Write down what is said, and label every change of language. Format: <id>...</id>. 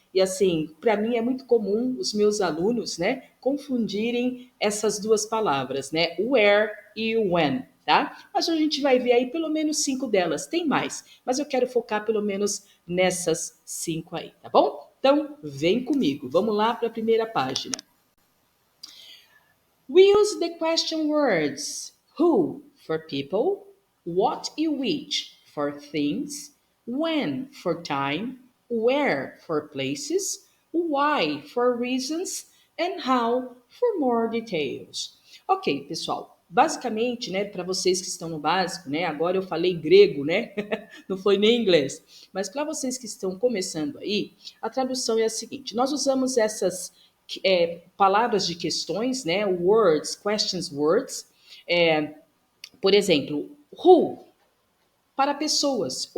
<pt>E assim, para mim é muito comum os meus alunos, né, confundirem essas duas palavras, né, o where e o when, tá? Mas a gente vai ver aí pelo menos 5 delas, tem mais, mas eu quero focar pelo menos nessas 5 aí, tá bom? Então, vem comigo. Vamos lá para a primeira página.</pt> <en>We use the question words who for people, what e which for things, when for time, where for places, why for reasons, and how for more details.</en> <pt>Ok, pessoal. Basicamente, né, para vocês que estão no básico, né, agora eu falei grego, né, não foi nem inglês, mas para vocês que estão começando aí, a tradução é a seguinte: nós usamos essas palavras de questões, né, words, questions words, é, por exemplo, who, para pessoas.</pt>